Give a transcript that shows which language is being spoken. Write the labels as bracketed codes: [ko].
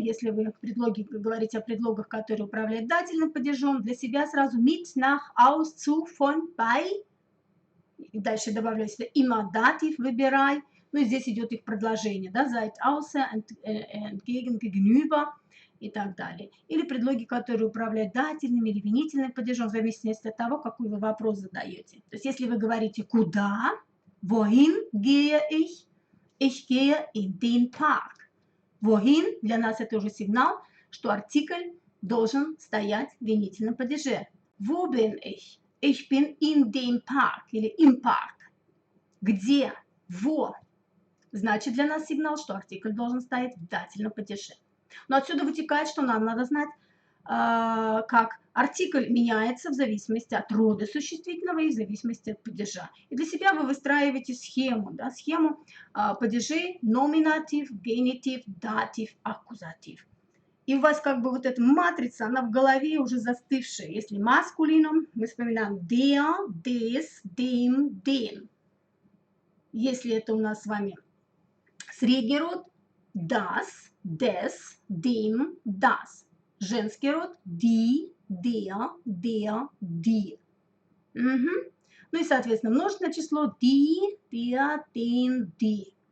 [ru] Если вы говорите о предлогах, которые управляют дательным падежом, для себя сразу [de] mit, nach, aus, zu, von, bei. [ru] И дальше добавляю сюда [de] immer [ru] датив, выбирай. Ну и здесь идет их продолжение, да, [de] seit, außer, entgegen, gegenüber [ru] и так далее. Или предлоги, которые управляют дательным или винительным падежом, в зависимости от того, какой вы вопрос задаете. То есть если вы говорите «куда?», [de] «wohin gehe ich?», Ich gehe in den Park. Wohin? [ru] Для нас это уже сигнал, что артикль должен стоять в винительном падеже. [de] Wo bin ich? Ich bin in dem Park [ru] или [de] im Park. [ru] Где? [de] Wo? [ru] Значит, для нас сигнал, что артикль должен стоять в дательном падеже. Но отсюда вытекает, что нам надо знать, как артикль меняется в зависимости от рода существительного и в зависимости от падежа. И для себя вы выстраиваете схему, да, схему падежей номинатив, генитив, датив, аккузатив. И у вас как бы вот эта матрица, она в голове уже застывшая. Если маскулином, мы вспоминаем [de] der, des, dem, den. [ru] Если это у нас с вами средний род, [de] das, des, dem, das. [ru] Женский род [de] die, der, die. Мгм. [ru] Ну и, соответственно, множественное число [de] die, der, den, die.